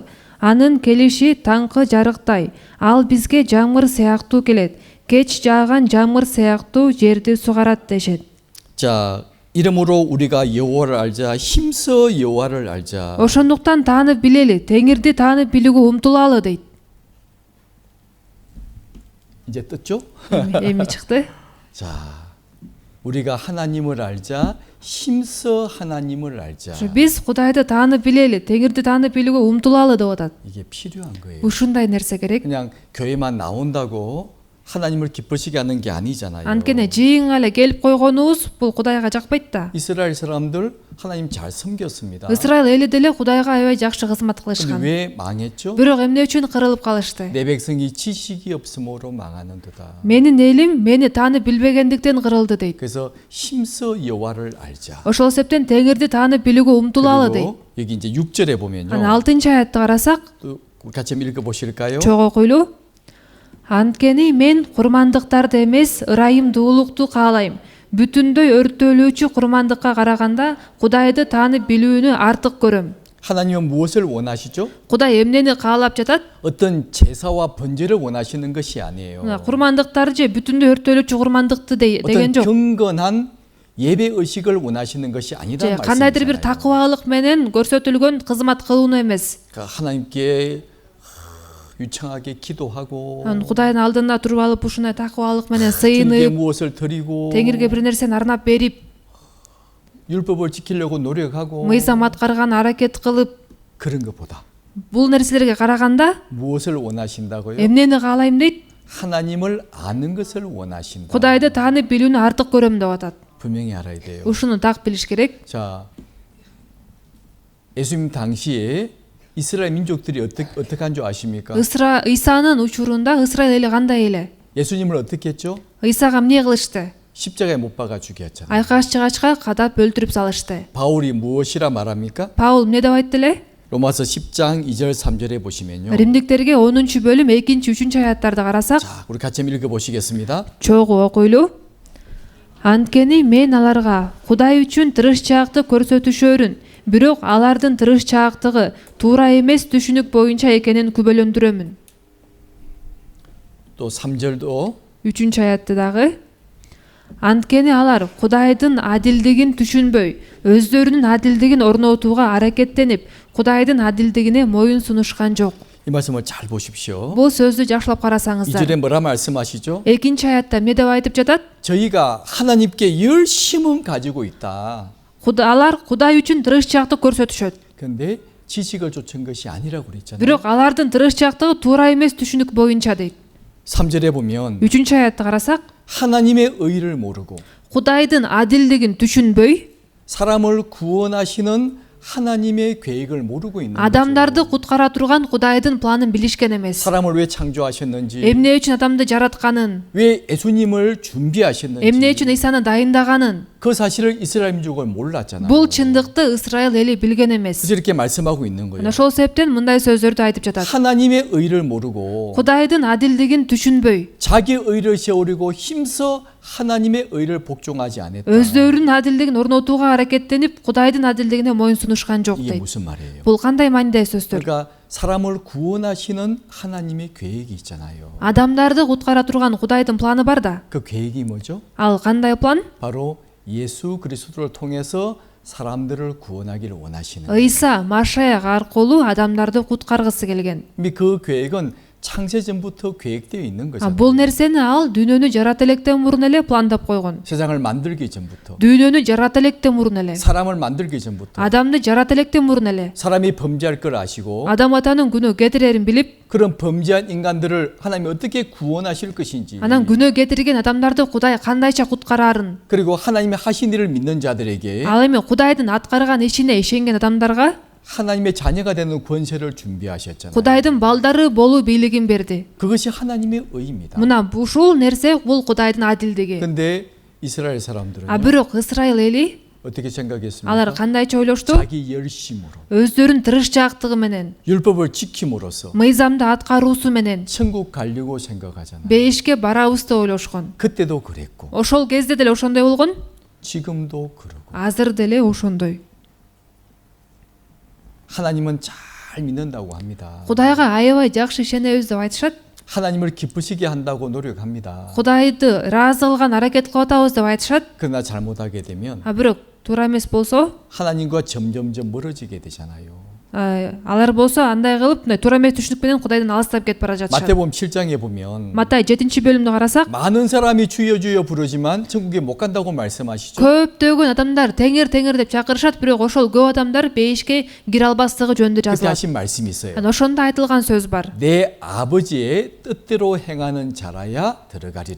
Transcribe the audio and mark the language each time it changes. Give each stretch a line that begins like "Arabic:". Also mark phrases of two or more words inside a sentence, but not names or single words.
Kyrgyz: Анын келиши таңкы жарыктай, ал бизге жамгыр сыяктуу келет. Кеч жааган жамгыр сыяктуу жерди сугарат дешет.
Korean: 자, 이름으로 우리가 여호와를 알자. 힘써 여호와를 알자.
Kyrgyz: Ошондуктан таанып билели, Теңирди таанып билүүгө умтулалы дейт.
Korean: 이제 떴죠?
Kyrgyz: Эми чыкты.
Korean: 자, 우리가 하나님을 알자. 힘써 하나님을 알자.
Kyrgyz: Биз Кудайды таанып билели, Теңирди таанып билүүгө умтулалы деп атат.
Korean: 이게 필요한 거예요.
Kyrgyz: Ушундай нерсе керек.
Korean: 그냥 교회만 나온다고 하나님을 기쁘시게 하는 게 아니잖아요.
Kyrgyz: Анткени жыйынга эле келип койгонубуз бул Кудайга жакпайт да.
Korean: 이스라엘 사람들 하나님 잘 섬겼습니다.
Kyrgyz: Исраил эли деле Кудайга аябай жакшы кызмат
Korean: 근데
Kyrgyz: кылышкан.
Korean: 왜 망했죠?
Kyrgyz: Бирок эмне үчүн кырылып калышты?
Korean: 내 백성이 지식이 없음으로 망하는도다.
Kyrgyz: Менин элим мени таанып билбегендиктен кырылды дейт.
Korean: 그래서 힘써 여호와를 알자.
Kyrgyz: Ошол себептен Теңирди таанып билүүгө умтулалы дейт.
Korean: 그리고 여기 이제 6절에 보면요.
Kyrgyz: Анан 6-аятты карасак,
Korean: 또 같이 한번 읽어 보실까요?
Kyrgyz: чогуу окуйлу. Анткени мен курмандыктарды эмес, ырайымдуулукту каалайм. Бүтүндөй өрттөлүүчү курмандыкка караганда Кудайды таанып билүүнү артык көрөм.
Korean: 하나님은 무엇을 원하시죠?
Kyrgyz: Кудай эмнени каалап жатат?
Korean: 어떤 제사와 번제를 원하시는 것이 아니에요.
Kyrgyz: Курмандыктарды же бүтүндөй өрттөлүүчү курмандыкты деген
Korean: 어떤
Kyrgyz: жок.
Korean: 경건한 예배 의식을 원하시는 것이 아니란
Kyrgyz: же кандайдыр бир
Korean: 말씀이잖아요.
Kyrgyz: такыбалык менен көрсөтүлгөн кызмат кылууну эмес.
Korean: 그러니까 하나님께 유창하게 기도하고
Kyrgyz: Кудайдын алдында туруп алып ушундай такыбалык менен
Korean: 주님께
Kyrgyz: сыйынып,
Korean: 무엇을 드리고
Kyrgyz: Теңирге бир нерсени арнап берип,
Korean: 율법을 지키려고 노력하고
Kyrgyz: мыйзам аткарган аракет кылып,
Korean: 그런 것보다
Kyrgyz: бул нерселерге караганда
Korean: 무엇을 원하신다고요?
Kyrgyz: эмнени каалайм дейт?
Korean: 하나님을 아는 것을 원하신다.
Kyrgyz: Кудайды таанып билүүнү артык көрөм деп атат.
Korean: 분명히 알아야 돼요.
Kyrgyz: Ушуну так билиш керек.
Korean: 자, 예수님 당시에 이스라엘 민족들이 어떻게 한 줄 아십니까?
Kyrgyz: Ыйсанын учурунда Исраил эли кандай эле?
Korean: 예수님을 어떻게 했죠?
Kyrgyz: Ыйсага эмне кылышты?
Korean: 십자가에 못 박아 죽였잖아요.
Kyrgyz: Айкаш чыгачка кадап өлтүрүп салышты.
Korean: 바울이 무엇이라 말합니까?
Kyrgyz: Паул эмне деп айтты эле?
Korean: 로마서 10장 2절 3절에 보시면요.
Kyrgyz: Римдиктерге 10-бөлүм 2-3-аяттарды карасак,
Korean: 자, 우리 같이 한번 읽어 보시겠습니다.
Kyrgyz: чогуу окуйлу. Анткени мен аларга Кудай үчүн тырышчаакты көрсөтүшөрүн, бирок алардын тырышчаактыгы туура эмес түшүнүк боюнча экенин күбөлөндүрөмүн.
Korean: 또 3절도
Kyrgyz: 3-аятты дагы. Анткени алар Кудайдын адилдигин түшүнбөй, өздөрүнүн адилдигин орнотууга аракеттенип, Кудайдын адилдигине моюн сунушкан жок.
Korean: 이 말씀을 잘 보십시오.
Kyrgyz: Бул сөздү жакшылап карасаңыздар.
Korean: 2절에 뭐라 말씀하시죠?
Kyrgyz: 2-аятта эмне деп айтып жатат?
Korean: 저희가 하나님께 열심은 가지고 있다.
Kyrgyz: Алар Кудай үчүн тырышчаакты көрсөтүшөт.
Korean: 근데 지식을 좇은 것이 아니라고 그랬잖아요.
Kyrgyz: Бирок алардын тырышчаактыгы туура эмес түшүнүк боюнча дейт.
Korean: 3절에 보면
Kyrgyz: 3-аятты карасак,
Korean: 하나님의 의를 모르고
Kyrgyz: Кудайдын адилдигин түшүнбөй,
Korean: 사람을 구원하시는 하나님의 계획을 모르고 있는
Kyrgyz: адамдарды
Korean: 거죠.
Kyrgyz: куткара турган Кудайдын планын билишкен эмес.
Korean: 사람을 왜 창조하셨는지,
Kyrgyz: Эмне үчүн адамды жаратканын,
Korean: 왜 예수님을 준비하셨는지
Kyrgyz: эмне үчүн Ыйсаны дайындаганын,
Korean: 그 사실을 이스라엘 민족은 몰랐잖아요.
Kyrgyz: бул чындыкты Исраил эли билген эмес.
Korean: 그래서 이렇게 말씀하고 있는 거예요.
Kyrgyz: Ошол себептен мындай сөздөрдү айтып жатат.
Korean: 하나님의 의를 모르고
Kyrgyz: Кудайдын адилдигин түшүнбөй,
Korean: 자기 의를 세우려고 힘써 하나님의 의를 복종하지 않았다.
Kyrgyz: өздөрүнүн адилдигин орнотууга аракеттенип, Кудайдын адилдигине моюн сунушкан жок
Korean: 이게
Kyrgyz: дейт.
Korean: 무슨 말이에요?
Kyrgyz: Бул кандай маанидеги сөздөр?
Korean: 그러니까 사람을 구원하시는 하나님의 계획이 있잖아요.
Kyrgyz: Адамдарды куткара турган Кудайдын планы бар да.
Korean: 그 계획이 뭐죠?
Kyrgyz: Ал кандай план?
Korean: 바로 예수 그리스도를 통해서 사람들을 구원하기를 원하시는.
Kyrgyz: Ыйса Машаяк аркылуу адамдарды куткаргысы келген.
Korean: 이미 그 계획은 창세전부터 계획되어 있는 거잖아요.
Kyrgyz: Бул нерсени ал дүйнөнү жарата электен мурун эле пландап койгон.
Korean: 세상을 만들기 전부터,
Kyrgyz: Дүйнөнү жарата электен мурун эле,
Korean: 사람을 만들기 전부터,
Kyrgyz: адамды жарата электен мурун эле,
Korean: 사람이 범죄할 걸 아시고
Kyrgyz: адам атанын күнөө кетирерин билип,
Korean: 그런 범죄한 인간들을 하나님이 어떻게 구원하실 것인지,
Kyrgyz: анан күнөө кетирген адамдарды Кудай кандайча куткарарын,
Korean: 그리고 하나님의 하신 일을 믿는 자들에게
Kyrgyz: ал эми Кудайдын аткарган ишине ишенген адамдарга
Korean: 하나님의 자녀가 되는 권세를 준비하셨잖아요.
Kyrgyz: Кудайдын балдары болуу бийлигин берди.
Korean: 그것이 하나님의 의입니다.
Kyrgyz: Мына ушул нерсе бул Кудайдын адилдиги.
Korean: 근데 이스라엘 사람들은
Kyrgyz: А бирок Исраил эли
Korean: 어떻게 생각했습니까?
Kyrgyz: алар кандайча ойлошту?
Korean: 자기 열심으로
Kyrgyz: Өздөрүнүн тырышчаактыгы менен,
Korean: 율법을 지킴으로써
Kyrgyz: мыйзамды аткаруусу менен
Korean: 천국 가려고 생각하잖아요.
Kyrgyz: бейишке барабыз деп ойлошкон.
Korean: 그때도 그랬고
Kyrgyz: Ошол кезде деле ошондой болгон,
Korean: 지금도 그러고
Kyrgyz: азыр деле ошондой.
Korean: 하나님은 잘 믿는다고 합니다.
Kyrgyz: Кудайга аябай жакшы ишенебиз деп айтышат.
Korean: 하나님을 기쁘시게 한다고 노력합니다.
Kyrgyz: Кудайды ыраазы кылган аракет кылып атабыз деп айтышат.
Korean: 그러나 잘못하게 되면
Kyrgyz: А бирок туура эмес болсо,
Korean: 하나님과 점점점 멀어지게 되잖아요.
Kyrgyz: алар болсо андай кылып мындай туура эмес түшүнүк менен Кудайдан алыстап кетип бара жатышат.
Korean: 마태복음 7장에 보면
Kyrgyz: Матай 7-бөлүмдү карасак,
Korean: 많은 사람이 주여 주여 부르지만 천국에 못 간다고 말씀하시죠.
Kyrgyz: көптөгөн адамдар теңир деп чакырышат, бирок ошол көп адамдар бейишке кире албастыгы жөнүндө
Korean: 그때
Kyrgyz: жазылат.
Korean: 하신 말씀이 있어요.
Kyrgyz: Ошондо айтылган сөз бар.
Korean: 내 아버지의 뜻대로 행하는 자라야 들어가리라.